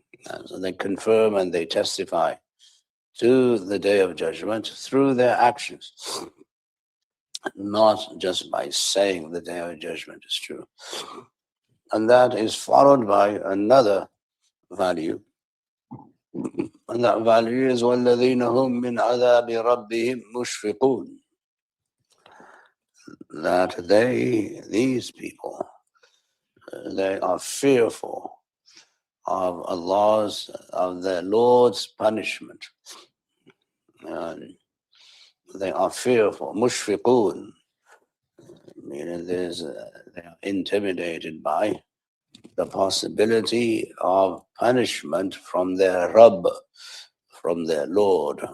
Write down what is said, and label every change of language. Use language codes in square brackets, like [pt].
[en] And so they confirm and they testify to the day of judgment through their actions, not just by saying the day of judgment is true. And that is followed by another value. And that value is [ar] وَالَّذِينَ هُمْ مِنْ عَذَابِ رَبِّهِمْ مُشْفِقُونَ. [en] That these people, they are fearful of their Lord's punishment. They are fearful, mushfiqun, meaning they are intimidated by the possibility of punishment from their Rabb, from their Lord.